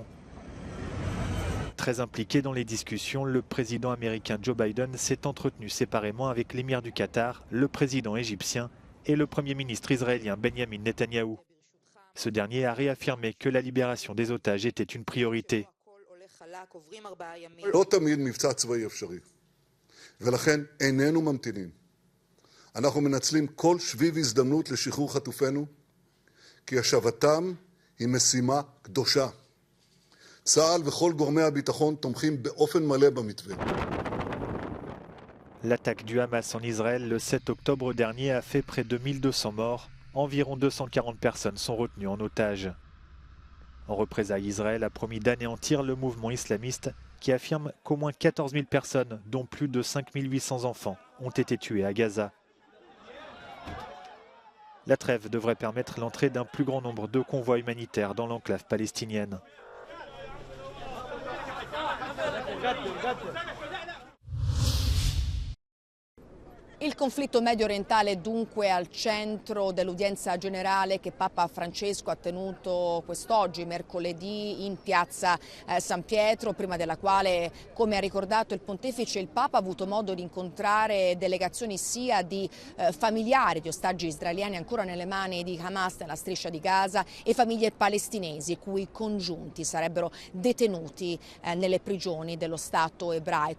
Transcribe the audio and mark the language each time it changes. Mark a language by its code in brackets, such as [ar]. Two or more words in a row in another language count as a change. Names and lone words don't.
[fr] Très impliqué dans les discussions, le président américain Joe Biden s'est entretenu séparément avec l'émir du Qatar, le président égyptien et le premier ministre israélien Benjamin Netanyahou. Ce dernier a réaffirmé que la libération des otages était une priorité. [he] לא תמיד מבצע צבאי אפשרי, ולכן איננו ממתינים. אנחנו מנצלים כל שביב הזדמנות לשחרור חטופינו, כי השבתם היא משימה קדושה. צה"ל וכל גורמי הביטחון תומכים באופן מלא במתווה. [fr] L'attaque du Hamas en Israël le 7 octobre dernier a fait près de 1200 morts. Environ 240 personnes sont retenues en otage. En représailles, Israël a promis d'anéantir le mouvement islamiste qui affirme qu'au moins 14 000 personnes, dont plus de 5 800 enfants, ont été tuées à Gaza. La trêve devrait permettre l'entrée d'un plus grand nombre de convois humanitaires dans l'enclave palestinienne. [it] Il conflitto medio orientale è dunque al centro dell'udienza generale che Papa Francesco ha tenuto quest'oggi, mercoledì, in piazza San Pietro, prima della quale, come ha ricordato il pontefice, il Papa ha avuto modo di incontrare delegazioni sia di familiari di ostaggi israeliani ancora nelle mani di Hamas nella striscia di Gaza e famiglie palestinesi, i cui congiunti sarebbero detenuti nelle prigioni dello Stato ebraico.